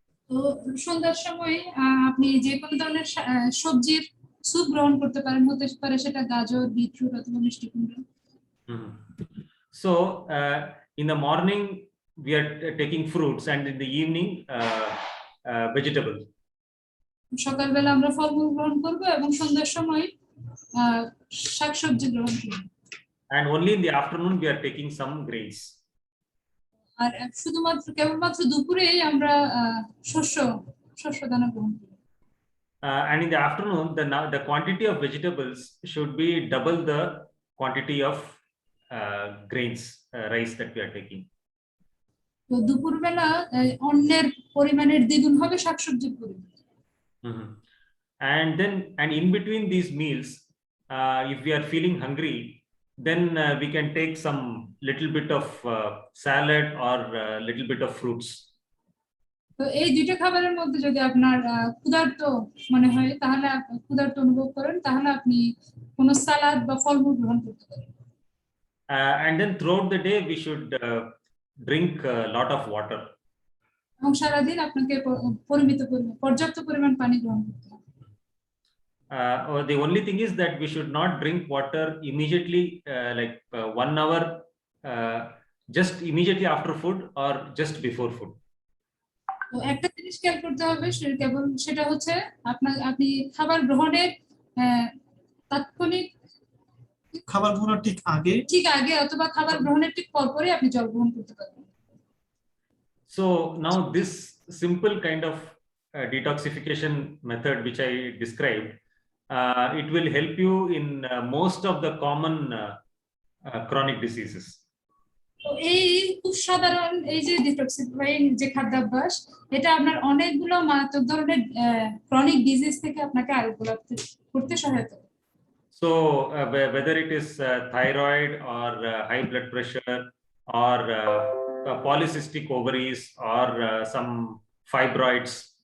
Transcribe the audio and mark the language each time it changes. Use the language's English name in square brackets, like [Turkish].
[Bangla] তো সন্ধ্যার সময় আপনি যে কোনো ধরনের সবজির স্যুপ গ্রহণ করতে পারেন, হতে পারে সেটা গাজর, বিটরুট অথবা মিষ্টি কুমড়া। [English] So in the morning we are taking fruits and in the evening vegetable. [Bangla] সকালবেলা আমরা ফলমূল গ্রহণ করব এবং সন্ধ্যার সময় শাকসবজি গ্রহণ করব। [English] And only in the afternoon we are taking some grains. [Bangla] আর শুধুমাত্র কেবলমাত্র দুপুরেই আমরা শস্য দানা গ্রহণ করব। [English] And in the afternoon the quantity of vegetables should be double the quantity of grains, rice that we are taking. [Bangla] তো দুপুরবেলা অন্নের পরিমাণের দ্বিগুণ হবে শাকসবজির পরিমাণ। [English] And in between these meals, if we are feeling hungry, then we can take some little bit of salad or little bit of fruits. [Bangla] তো এই দুইটা খাবারের মধ্যে যদি আপনার ক্ষুধার্ত মনে হয়, তাহলে ক্ষুধার্ত অনুভব করেন, তাহলে আপনি কোন সালাদ বা ফলমূল গ্রহণ করতে পারেন। [English] And then throughout the day we should drink a lot of water. [Bangla] এবং সারাদিন আপনাকে পর্যাপ্ত পরিমাণ পানি গ্রহণ করতে হবে। [English] The only thing is that we should not drink water immediately, like 1 hour, just immediately after food or just before food. [Bangla] তো একটা জিনিস খেয়াল করতে হবে, সেটা হচ্ছে আপনি খাবার গ্রহণের তাৎক্ষণিক খাবার গ্রহণের ঠিক আগে অথবা খাবার গ্রহণের ঠিক পরপরই আপনি জল গ্রহণ করতে পারবেন। [English] So now this simple kind of detoxification method which I described, it will help you in most of the common chronic diseases. [Bangla] তো এই খুব সাধারণ এই যে ডিটক্সিফাইং যে খাদ্যাভ্যাস, এটা আপনার অনেকগুলো মারাত্মক ধরনের [English] chronic disease [Bangla] থেকে আপনাকে আরোগ্য লাভ করতে সহায়তা করে। [English] So whether it is thyroid or high blood pressure or polycystic ovaries or some fibroids,